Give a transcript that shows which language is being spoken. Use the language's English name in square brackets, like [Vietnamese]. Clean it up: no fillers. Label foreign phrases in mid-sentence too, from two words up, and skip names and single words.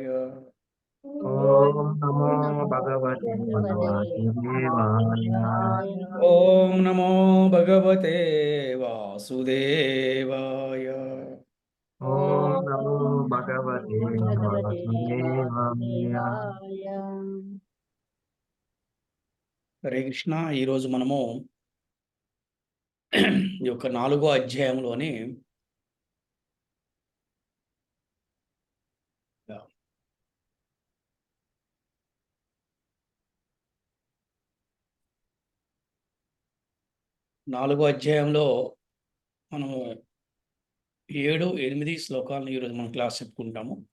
[Sanskrit] ओम नमो भगवते वासुदेवाय। ओं नमो भगवते वासुदेवाय. ओम नमो भगवते वासुदेवाय। हरे कृष्ण. [Telugu] ఈరోజు మనము ఈ యొక్క 4వ అధ్యాయంలోని 4వ అధ్యాయంలో మనము 7, 8 శ్లోకాలను ఈరోజు మనం క్లాస్ చెప్పుకుంటాము.